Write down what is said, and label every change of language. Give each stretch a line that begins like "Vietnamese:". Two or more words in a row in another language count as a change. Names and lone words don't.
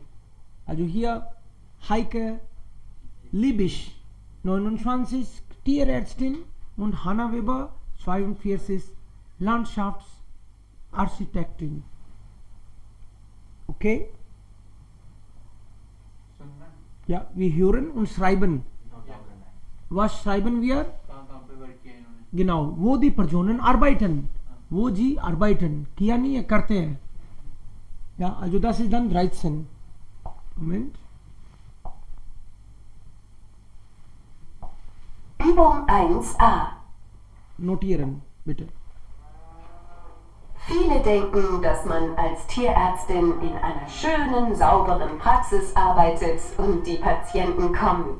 German: Also hier Heike Liebisch, 29, Tierärztin, und Hanna Weber, 42, Landschaftsarchitektin. Okay? Ja, wir hören und schreiben. Was schreiben wir? Genau, wo die Personen arbeiten. Wo sie arbeiten.
Hindi: किया नहीं है, करते हैं.
German: Ja, also das ist dann 13. Moment. Übung 1a. Notieren. bitte. Viele denken, dass man als Tierärztin in einer schönen, sauberen Praxis arbeitet und die Patienten kommen.